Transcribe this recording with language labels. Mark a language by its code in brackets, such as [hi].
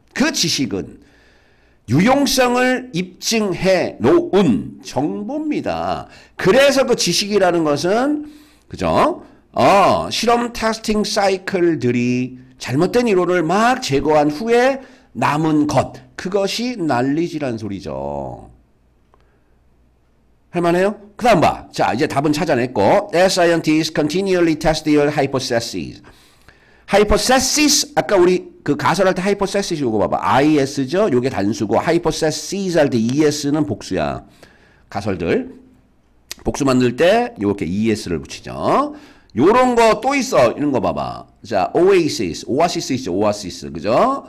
[ko] 그 지식은 유용성을 입증해 놓은 정보입니다. 그래서 그 지식이라는 것은, 그죠? 실험 테스팅 사이클들이 잘못된 이론을 막 제거한 후에 남은 것. 그것이 knowledge란 소리죠. 할만해요? 그 다음 봐. 자, 이제 답은 찾아냈고. [en] As scientists continually test their hypotheses. [ko] hypothesis, 아까 우리 그 가설할 때 hypothesis 요거 봐봐. is죠? 요게 단수고, hypothesis 할 때 es는 복수야. 가설들. 복수 만들 때 요렇게 es를 붙이죠. 요런 거 또 있어. 이런 거 봐봐. 자, oasis 있죠. oasis. 그죠?